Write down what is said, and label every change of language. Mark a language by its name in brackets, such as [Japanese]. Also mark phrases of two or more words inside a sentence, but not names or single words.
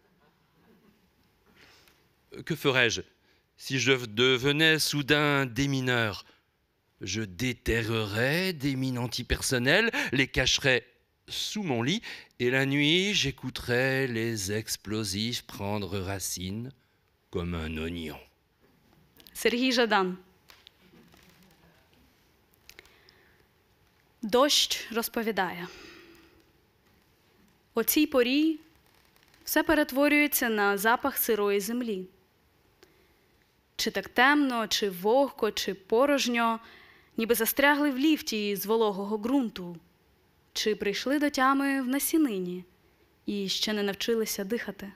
[French] Que ferais-je si je devenais soudain démineur? Je déterrerais des mines antipersonnelles, les cacherais sous mon lit, et la nuit, j'écouterais les explosifs prendre racine comme un oignon. [Ukrainian] Сергій Жадан. Дощ розповідає. О цій порі все перетворюється на запах сирої землі. Чи так темно, чи вогко, чи порожньо, ніби застрягли в ліфті з вологого ґрунту, чи прийшли до тями в насінині і ще не навчилися дихати.